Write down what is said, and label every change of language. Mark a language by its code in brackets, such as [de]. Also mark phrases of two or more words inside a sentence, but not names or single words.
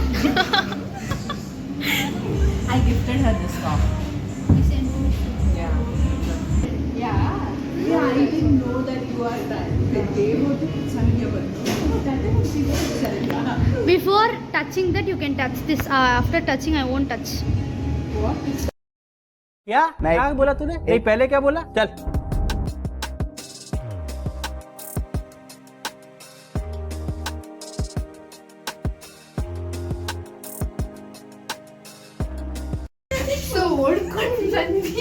[en] I gifted her this top. Yeah. Yeah. Yeah, I didn't know that you are that. They were selling your birthday. Oh, that time she was selling. Before touching that, you can touch this. After touching, I won't touch. What? [hi] क्या क्या बोला तूने? नहीं पहले क्या बोला? चल [kn] ಸೊ ಓಡ್ಕೊಂಡು ಬಂದ್ವಿ.